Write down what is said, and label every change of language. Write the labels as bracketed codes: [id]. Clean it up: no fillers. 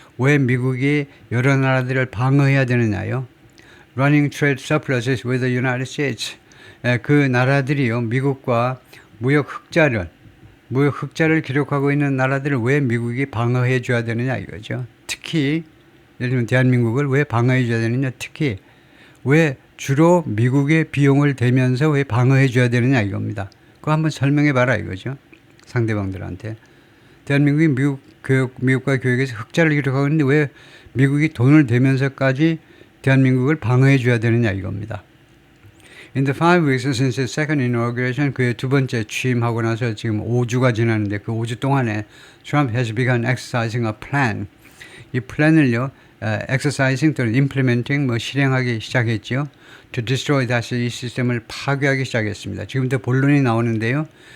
[ko] 왜 미국이 여러 나라들을 방어해야 되느냐요? [en] Running trade surpluses with the United States. [ko] 그 나라들이요, 미국과 무역 흑자를 무역 흑자를 기록하고 있는 나라들을 왜 미국이 방어해 줘야 되느냐 이거죠. 특히 예를 들면 대한민국을 왜 방어해 줘야 되느냐, 특히 왜 주로 미국의 비용을 대면서 왜 방어해 줘야 되느냐 이겁니다. 그거 한번 설명해 봐라 이거죠. 상대방들한테. 대한민국이 미국과 교역에서 흑자를 기록하고 있는데 왜 미국이 돈을 대면서까지 대한민국을 방어해 줘야 되느냐 이겁니다. [en] In the 5 weeks since his second inauguration, [ko] 그의 두 번째 취임하고 나서 지금 5주가 지났는데 그 5주 동안에 [en] Trump has begun exercising a plan. [ko] 이 플랜을요, exercising 또는 implementing 실행하기 시작했죠. [en] To destroy, [ko] 다시 이 시스템을 파괴하기 시작했습니다. 지금부터 본론이 나오는데요.